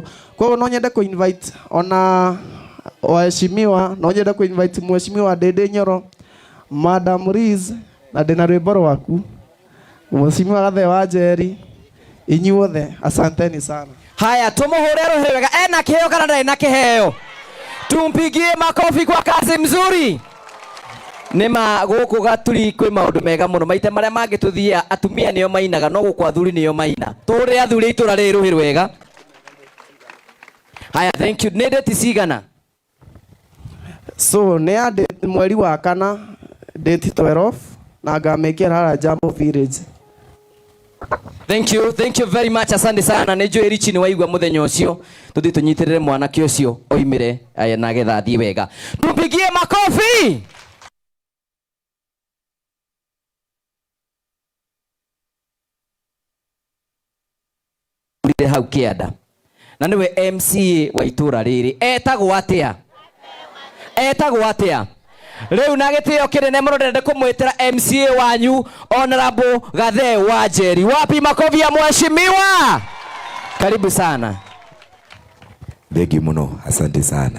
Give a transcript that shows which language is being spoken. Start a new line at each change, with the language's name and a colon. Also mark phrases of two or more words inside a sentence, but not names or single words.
Kikuyu: Koguo no nyende kũ-invite ona Waheshimiwa, no nyende kũ-invite Mheshimiwa Ndĩndĩnyoro, Madam Riz, na ndĩ na rwĩmbo rwaku, Mheshimiwa Gathe wa Njeri, inyuothe
Swahili: asanteni sana.
Kikuyu: Haya, tumuhure rũhĩ wega. Ena kĩheo kana ndarĩ na kĩheo?
Swahili: Tumpigie makofi kwa kazi mzuri.
Kikuyu: Nĩma gũkũ Gaturi kwĩ maũndũ mega mũno. Maita marĩa mangĩ tũthiaga atumia nĩo mainaga, no gũkũ athuri nĩo maina. Tũrĩ athuri itũra rĩrĩ rũhĩ rwega. Haya,
English: thank you.
Kikuyu: Nĩ date cigana? So nĩ ya date mweri wa kana, date 12, na ngamekĩra harĩa Jambo Village.
English: Thank you very much.
Swahili: Asante sana.
Kikuyu: Nĩnjũĩ Richi nĩ waigua mũthenya ũcio. Tũthiĩ tũnyitĩrĩre mwanake ũcio oimĩre na getha athiĩ wega.
Swahili: Tumpigie makofi.
Kikuyu: Hau Kĩanda na nĩwe MCA wa itũra rĩrĩ. Etagwo atĩa? Riu na gitio kinene muno ndende kumwitira MCA wanyu Honorable Gathe Wanjeri.
Swahili: Wapi makofi ya mheshimiwa? Karibu sana.
Kikuyu: Begi muno,
Swahili: asante sana.